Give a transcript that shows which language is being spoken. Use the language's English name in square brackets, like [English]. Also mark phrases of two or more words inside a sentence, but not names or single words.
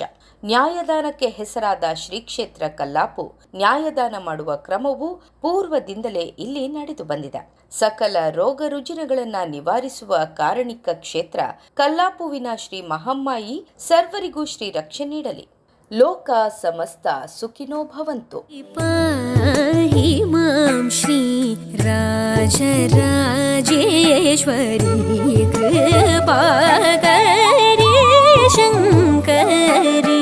[Kannada] ನ್ಯಾಯದಾನಕ್ಕೆ ಹೆಸರಾದ ಶ್ರೀ ಕ್ಷೇತ್ರ ಕಲ್ಲಾಪು ನ್ಯಾಯದಾನ ಮಾಡುವ ಕ್ರಮವು ಪೂರ್ವದಿಂದಲೇ ಇಲ್ಲಿ ನಡೆದು ಬಂದಿದೆ. ಸಕಲ ರೋಗ ರುಜಿನಗಳನ್ನ ನಿವಾರಿಸುವ ಕಾರಣಿಕ ಕ್ಷೇತ್ರ ಕಲ್ಲಾಪುವಿನ ಶ್ರೀ ಮಹಮ್ಮಾಯಿ ಸರ್ವರಿಗೂ ಶ್ರೀ ರಕ್ಷೆ ನೀಡಲಿ. [Sanskrit] ಲೋಕ ಸಮಸ್ತ ಸುಖಿನೋ ಭವಂತು. ಪಾಹಿ ಮಾಂ ಶ್ರೀ ರಾಜರಾಜೇಶ್ವರಿ ಕೃಪಾಕರಿ ಶಂಕರಿ.